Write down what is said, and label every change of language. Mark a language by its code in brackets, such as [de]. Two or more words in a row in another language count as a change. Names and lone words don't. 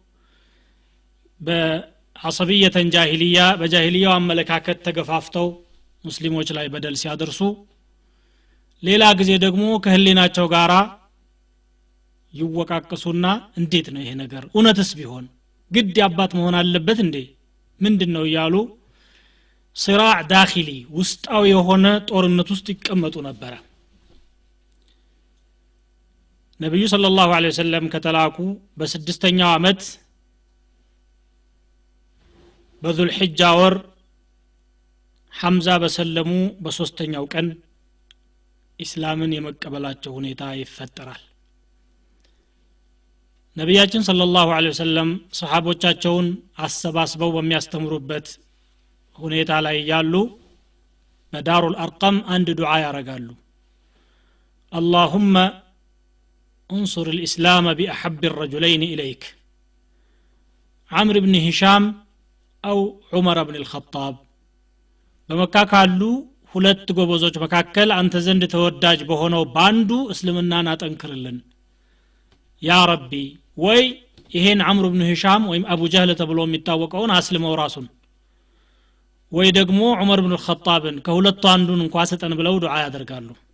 [am] በዐሰቢየተን ጃሂልያ በጃሂልያው አመለካከት ተገፋፍተው ሙስሊሞች ላይ በደል ሲያደርሱ፣ ሌላ ጊዜ ደግሞ ከህሊናቸው ጋራ ይወቃቀሱና እንዴት ነው ይሄ ነገር እውነትስ ቢሆን ግድ ያባት መሆን አለበት እንዴ ምንድነው እያሉ [ar] صراع داخلي [am] ውስጣዊ የሆነ ጦርነት ውስጥ ይቀመጡ ነበር። ነብዩ [ar] صلى الله عليه وسلم [am] ከተላኩ በስድስተኛው አመት በዙል ሒጃ ወር ሐምዛ በሰለሙ በሶስተኛው ቀን ኢስላምን የመቀበላቸው ሁኔታ ይፈጠራል። ነብያችን [ar] صلى الله عليه وسلم [am] ሰሃቦቻቸውን አሰባስበው በሚያስተምሩበት ሁኔታ ላይ ያሉ በዳሩል አርቀም አንድ ዱዓ ያረጋሉ። [ar] اللهم انصر الاسلام باحب الرجلين اليك عمرو بن هشام او عمر [am] بن الخطاب በመካ ካሉ ሁለት ጎበዞች መካከል አንተ ዘንድ ተወዳጅ በሆነው ባንዱ እስልምናን አጠንክርልን [ar] يا ربي። [am] ወይ ይሄን አምሩ ብን ሂሻም ወይም አቡ ጀህል ተብሎ የሚታወቀውን አስልመው ራሱን፣ ወይ ደግሞ ዑመር ኢብኑ አልኸጣብን ከሁለቱ አንዱን እንኳን ሰጠን ብለው ዱዓ ያደርጋሉ።